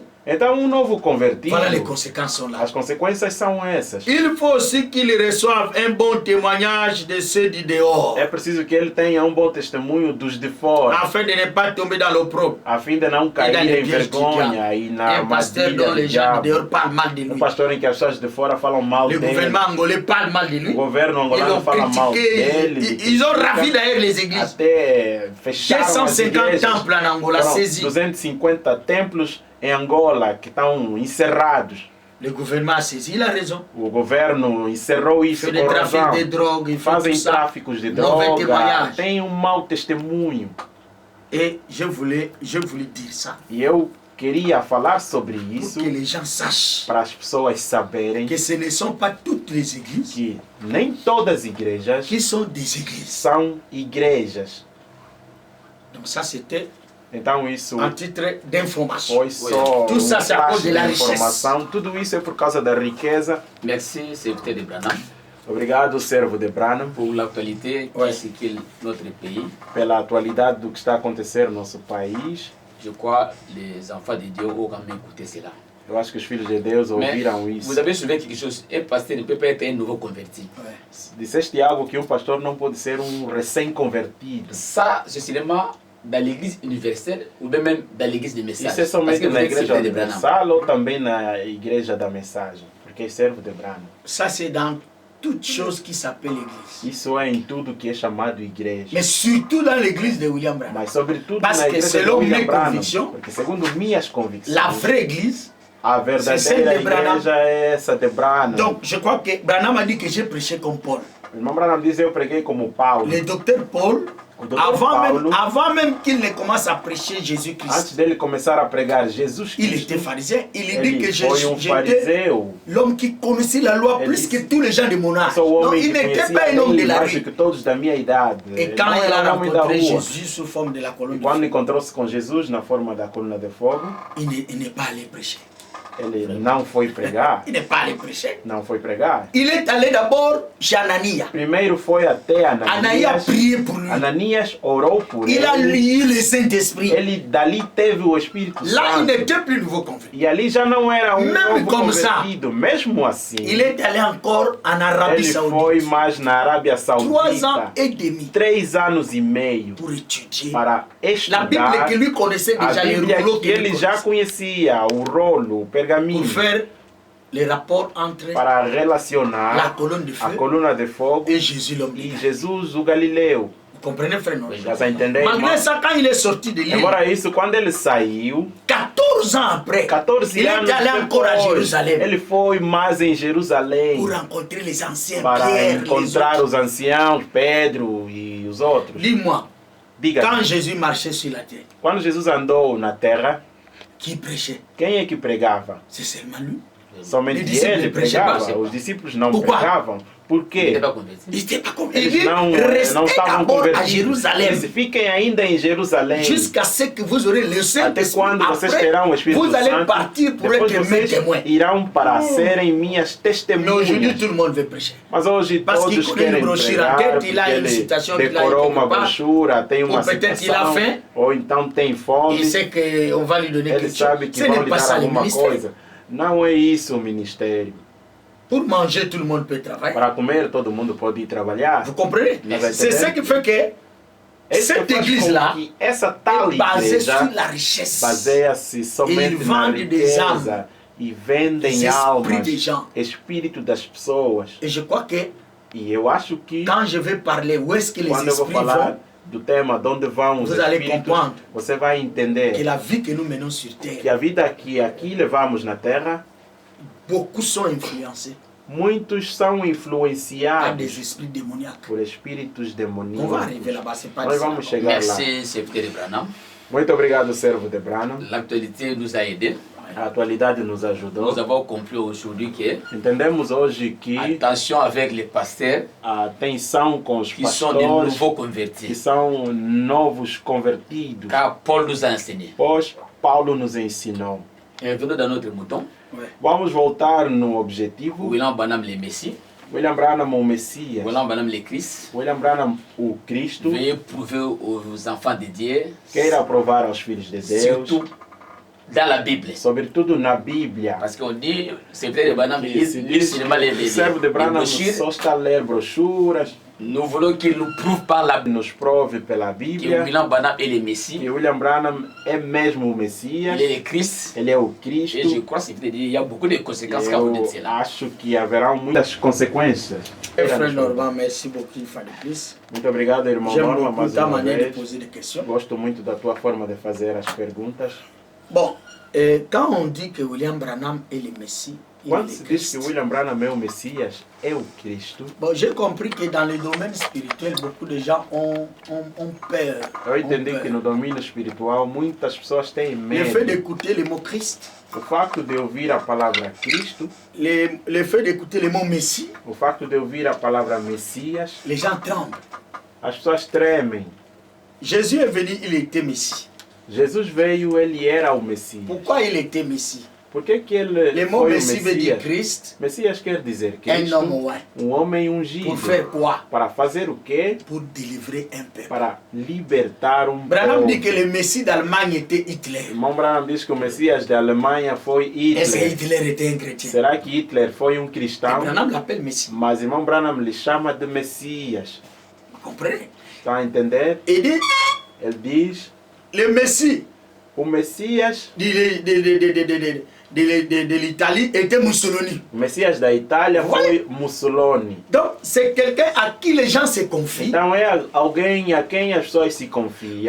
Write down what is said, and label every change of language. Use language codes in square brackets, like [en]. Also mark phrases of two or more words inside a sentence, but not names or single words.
[pt] Então um novo convertido, [fr] voilà les conséquences sont là. [pt] as consequências são essas. [fr] Il faut aussi qu'il reçoive un bon témoignage de ceux du dehors, [pt] É preciso que ele tenha um bom testemunho dos de fora, [fr] afin de ne pas tomber dans l'opprobre. [pt] a fim de não [fr] Et dans [pt] cair [fr] les [pt] em [fr] pièges du [pt] vergonha [fr] diable. [pt] e na [fr] Un pasteur [pt] armadilha [fr] dont [pt] do [fr] les gens du [pt] diabo. [fr] dehors parlent mal de lui. [pt] Pastor em que as pessoas de fora falam mal [fr] Le [pt] dele. [fr] gouvernement angolais parle mal de [pt] O [fr] lui. [pt] governo [fr] Ils [pt] angolano [fr] l'ont [pt] fala mal [fr] critiqué. [pt] dele. [fr] Ils ont ravi d'ailleurs les églises. [pt] Até fecharam as 250 igrejas. [fr] temples en Angola [pt] Foram [fr] saisis. [pt] 250 templos em Angola que estão encerrados. [fr] Le gouvernement a saisi, il a raison. [pt] O governo encerrou [fr] Il [pt] isso [fr] fait des [pt] com [fr] trafics [pt] razão. [fr] de drogue, il fait tout [pt] Fazem [fr] ça. [pt] tráficos de [fr] Mauvais [pt] droga, [fr] témoignage. [pt] tem um mau testemunho. [fr] Et je voulais dire ça. [pt] E eu queria falar sobre [fr] Pour [pt] isso [fr] que les gens sachent [pt] para as pessoas saberem [fr] que ce ne sont pas toutes les églises [pt] que nem todas as igrejas [fr] qui sont des églises. [pt] são igrejas. [fr] Donc ça c'était [pt] Então isso [fr] un titre d'information. [pt] foi só [fr] Tout ça, c'est à [pt] flash [fr] cause de la [pt] de [fr] richesse. [pt] informação. Tudo isso é por causa da riqueza. [fr] Merci, serviteur de Branham, [pt] Obrigado, servo de Branham, [fr] pour l'actualité Ouais. qui circule notre pays. [pt] pela atualidade do que está a acontecer no nosso país. [fr] Je crois que les enfants de Dieu auront quand même écouté cela. [pt] Eu acho que os filhos de Deus [fr] Mais [pt] ouviram isso. [fr] vous avez soulevé quelque chose. Un pasteur ne peut pas être un nouveau converti. Ouais. [pt] Disseste algo que um pastor não pode ser um recém-convertido. [fr] Ça, c'est seulement dans l'église universelle ou bien même dans l'église de message. [pt] Isso é [fr] Parce [pt] somente [fr] que vous [pt] na [fr] êtes [pt] igreja [fr] serviteur de Branham. [pt] universal ou também na igreja da mensagem, porque é servo de Branham. [fr] Ça c'est dans toute chose qui s'appelle l'église. [pt] Isso é em tudo que é chamado igreja. [fr] Mais surtout dans l'église de William Branham. [pt] Mas sobretudo [fr] Parce [pt] na [fr] que [pt] igreja de [fr] selon [pt] William [fr] mes [pt] Branham, [fr] convictions, [pt] porque segundo minhas convicções, [fr] La vraie église. [pt] a [fr] c'est celle [pt] verdadeira [fr] de Branham. [pt] igreja é essa de Branham. [fr] Donc je crois que Branham a dit que j'ai prêché comme Paul. [pt] O irmão Branham diz, eu preguei como Paulo. [fr] Le docteur Paul, [pt] O doutor Paulo, [fr] avant même qu'il ne commence à prêcher [pt] antes [fr] Jésus-Christ, [pt] dele começar a pregar Jesus [fr] il [pt] Cristo, [fr] était pharisien. Il dit [pt] ele [fr] que [pt] foi um [fr] j'étais [pt] fariseu. [fr] l'homme qui connaissait la loi [pt] Ele [fr] plus [pt] disse, [fr] que tous les gens de mon âge. [pt] Sou o [fr] Donc [pt] homem [fr] il [pt] que [fr] n'était [pt] conhecia [fr] pas un homme de [pt] ele [fr] la [pt] mais [fr] rue. [pt] que todos da minha idade. [fr] Et quand [pt] Não [fr] il [pt] era [fr] a [pt] um homem da [fr] rencontré [pt] rua. [fr] Jésus sous forme de la colonne [pt] E [fr] de [pt] quando [fr] feu, [pt] encontrou-se com Jesus na forma da coluna de fogo, [fr] il n'est pas allé prêcher. [pt] ele não foi pregar. [fr] Il n'est pas allé prêcher. [pt] Não foi pregar. [fr] Il est allé d'abord chez Anania. [pt] Primeiro foi até [fr] Anania a [pt] Ananias. [fr] prié pour lui. [pt] Ananias orou por [fr] Il a [pt] ele. [fr] lié le Saint-Esprit. [pt] Ele dali teve o Espírito [fr] Là, il [pt] Santo. [fr] n'était plus nouveau converti. [pt] E ali já não era um Mesmo novo [fr] como ça, [pt] convertido. Mesmo assim, [fr] Il est allé encore en Arabie [pt] ele foi [fr] Saoudite. [pt] mais na Arábia [fr] 3 ans [pt] Saudita. [fr] et demi [pt] 3 anos e meio [fr] pour étudier [pt] para [fr] la Bible [pt] estudar [fr] que lui connaissait [pt] a [fr] déjà, les [pt] Bíblia [fr] rouleaux [pt] que [fr] qu'il [pt] ele já [fr] connaissait, [pt] conhecia, o rolo, o pergaminho, [fr] pour faire les rapports entre [pt] para [fr] la [pt] relacionar [fr] colonne de [pt] a [fr] feu [pt] coluna de fogo [fr] et Jésus l'homme. [pt] e Jesus o Galileu. [fr] Vous comprenez, frère Noël? [pt] Já está entendendo? [fr] Malgré ça, quand il est sorti de l'île, [pt] Embora isso, quando ele saiu, [fr] 14 ans après, [pt] 14 [fr] il est [pt] anos [fr] allé encore à [pt] depois, [fr] Jérusalem [pt] ele foi mais em Jerusalém [fr] pour rencontrer les anciens, [pt] para [fr] Pierre, les [pt] encontrar [fr] autres. [pt] os anciãos, Pedro e os outros. [fr] Dis-moi, [pt] Diga, [fr] quand Jésus marchait sur la terre, [pt] quando Jesus andou na terra, [fr] qui prêchait? [pt] quem é que pregava? [fr] C'est seulement lui. [pt] Somente [fr] Les discípulos [pt] ele [fr] ne prêchaient pas. [pt] pregava, os discípulos não [fr] Pourquoi? [pt] pregavam. Por [fr] Il n'était [pt] quê? [fr] pas converti. Il n'était pas convaincu. Il [pt] Eles [fr] dit, [pt] não [fr] restez [pt] estavam [fr] d'abord à [pt] convertidos. [fr] Jérusalem [pt] Eles fiquem ainda em Jerusalém. [fr] jusqu'à ce que vous aurez le [pt] Até [fr] Saint-Esprit. [pt] quando vocês [fr] Après, [pt] terão o Espírito [fr] vous allez [pt] Santo, [fr] partir pour [pt] depois [fr] être mes [pt] vocês [fr] témoins. [pt] irão para serem minhas [fr] Mais aujourd'hui, [pt] testemunhas. [fr] tout le monde veut prêcher. [pt] Mas hoje [fr] Parce qu'il [pt] todos [fr] connaît [pt] querem [fr] une brochure en [pt] pregar, [fr] tête, [pt] porque [fr] il a une [pt] ele [fr] citation qu'il a [pt] decorou [fr] quelque [pt] uma [fr] part, brochura, tem uma ou peut-être il a [pt] citação, [fr] faim, [pt] ou então tem fome, [fr] il sait qu'on va lui donner [pt] ele [fr] quelque [pt] sabe [fr] chose. [pt] que [fr] Ce [pt] vão [fr] n'est [pt] lhe [fr] pas [pt] dar [fr] ça le [pt] alguma [fr] ministère. [pt] coisa. Não é isso o ministério. [fr] Pour manger, tout le monde peut travailler. [pt] Para comer, todo mundo pode ir trabalhar. [fr] Vous comprenez? Vous C'est ce qui fait que [pt] Esse [fr] cette [pt] que faz com [fr] église-là [pt] que essa tal [fr] est basée [pt] igreja [fr] sur la richesse. [pt] baseia-se somente Eles na vendem des riqueza e vendem [fr] des [pt] almas, [fr] esprits des gens. [pt] espírito das pessoas. [fr] Et je crois que [pt] E eu acho que [fr] quand je vais parler où est-ce que les [pt] quando eu vou [fr] esprits [pt] falar [fr] vont, [pt] do tema de onde vão os [fr] Vous allez [pt] espíritos, [fr] comprendre [pt] você vai [fr] que [pt] entender [fr] la vie que nous menons sur [pt] que [fr] terre, [pt] a vida que aqui levamos na Terra, [fr] beaucoup sont influencés [pt] muitos são [fr] par [pt] influenciados [fr] des esprits démoniaques. [pt] por espíritos [fr] On va [pt] demoníacos. [fr] arriver là-bas, c'est pas [pt] Nós [fr] d'ici [pt] vamos [fr] là-bas. [pt] chegar lá. [fr] Merci, secrétaire Branham. [pt] Muito obrigado, servo de Branham. [fr] L'actualité nous a aidés. [pt] A atualidade nos ajudou. [fr] Nous avons compris aujourd'hui que [pt] Entendemos hoje que [fr] attention avec les pasteurs [pt] a tensão com os [fr] qui sont des [pt] pastores [fr] nouveaux [pt] que [fr] convertis. [pt] são novos convertidos, [fr] Car Paul nous a enseigné. [pt] pois Paulo nos ensinou. [fr] Revenons dans notre mouton. Ouais. [pt] Vamos voltar no objetivo. [fr] William Branham le Messie. [pt] William Branham, o Messias. [fr] William Branham le Christ. [pt] William Branham, o Cristo, [fr] Veuillez prouver aux enfants de Dieu, [pt] queira provar aos filhos de Deus, [fr] surtout dans la Bible. [pt] sobretudo na Bíblia. [fr] Parce qu'on dit, c'est vrai, Branham [pt] E se [fr] lit [pt] diz [fr] seulement [pt] que o servo de [fr] les [pt] Branham [fr] brochures. [pt] só está a ler brochuras, [fr] Nous voulons qu'il nous prouve par la Bible [pt] nos prove pela [fr] que [pt] Bíblia [fr] William Branham est le Messie, [pt] que William Branham é mesmo o Messias, [fr] il est le Christ. [pt] ele é o [fr] Et je [pt] Cristo. [fr] crois qu'il y a beaucoup de conséquences quand vous dites [pt] Eu [fr] cela. [pt] acho que haverá muitas consequências. [fr] Frère Normand, merci beaucoup une fois de plus. [pt] Muito obrigado, irmão [fr] J'aime [pt] Norma, [fr] beaucoup [pt] mais [fr] ta [pt] uma [fr] manière de [pt] vez. [fr] poser des questions. [pt] Gosto muito da tua forma de fazer as perguntas. [fr] Bon, quand on dit que William Branham est le Messie, il est [pt] Quando se [fr] le [pt] diz que [fr] Christ. [pt] William Branham é o Messias, é o Cristo, [fr] Bon, j'ai compris que dans le domaine spirituel, beaucoup de gens ont peur. [pt] eu [fr] ont [pt] entendi [fr] peur. [pt] que no domínio espiritual muitas pessoas têm [fr] Le fait [pt] medo. [fr] d'écouter le mot Christ, [pt] O facto de ouvir a palavra Cristo, [fr] le fait d'écouter le mot Messie, [pt] o facto de ouvir a palavra Messias, [fr] les gens tremblent. [pt] as pessoas tremem. [fr] Jésus est venu, il était Messie. [pt] Jesus veio, ele era o Messias. [fr] Pourquoi il était Messie? [pt] Por que que ele [fr] Le mot [pt] foi o [fr] Messie veut dire [pt] Messias? [fr] Christ, [pt] Messias quer dizer [fr] un homme [pt] Cristo, [fr] oint. [pt] homem ungido. [fr] Pour faire quoi? [pt] Para fazer o quê? [fr] Pour délivrer un peuple. [pt] Para libertar [fr] Branham dit que [pt] povo. [fr] le Messie d'Allemagne était Hitler. [pt] Irmão Branham diz que o Messias da Alemanha foi [fr] Est-ce que [pt] Hitler. [fr] Hitler était un chrétien? [pt] Será que Hitler foi um [fr] Et [pt] cristão? [fr] Branham l'appelle Messie. [pt] Mas irmão Branham lhe chama de Messias. [fr] Vous comprenez? [pt] Está a entender? [fr] Il dit, [pt] Ele diz, [fr] le Messie [pt] o Messias, [fr] de l'Italie était Mussolini. [pt] o Messias da Itália [fr] Ouais. [pt] foi Mussolini. [fr] Donc, c'est quelqu'un à qui les gens se confient [pt] Então é alguém a quem as pessoas se confiam